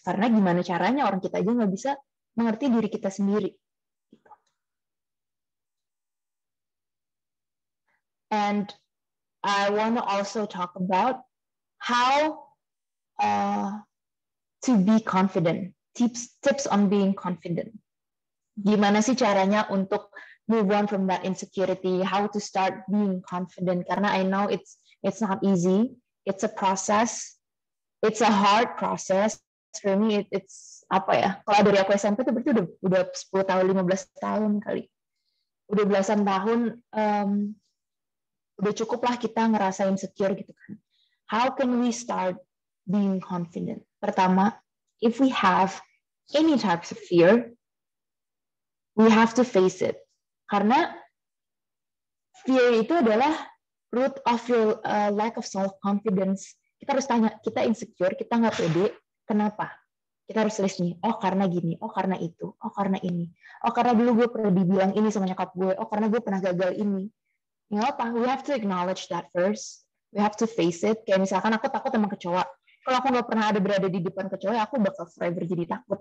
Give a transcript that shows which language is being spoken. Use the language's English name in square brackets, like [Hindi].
[Indonesian] Karena gimana caranya orang kita aja nggak bisa mengerti diri kita sendiri. [English] And I want to also talk about how to be confident. Tips on being confident. [Indonesian] Gimana sih caranya untuk [English] move on from that insecurity, how to start being confident, [Indonesian] karena [English] I know it's not easy, it's a process, it's a hard process. For me, it's [Indonesian] apa ya, kalau dari aku SMP tuh berarti udah 10 tahun, 15 tahun kali. Udah belasan tahun, udah cukup lah kita ngerasa insecure gitu kan. [English] How can we start being confident? [Indonesian] Pertama, [English] if we have any types of fear, we have to face it. [Indonesian] Karena [English] fear [Indonesian] itu adalah [English] root of your lack of self-confidence. [Indonesian] Kita harus tanya, kita insecure, kita nggak pede, kenapa? Kita harus list nih, oh karena gini, oh karena itu, oh karena ini. Oh karena dulu gue pernah dibilang ini sama nyokap gue, oh karena gue pernah gagal ini. Ya apa? [English] We have to acknowledge that first. We have to face it. [Indonesian] Kayak misalkan aku takut sama kecoa. Kalau aku nggak pernah ada berada di depan kecoa, aku bakal forever jadi takut.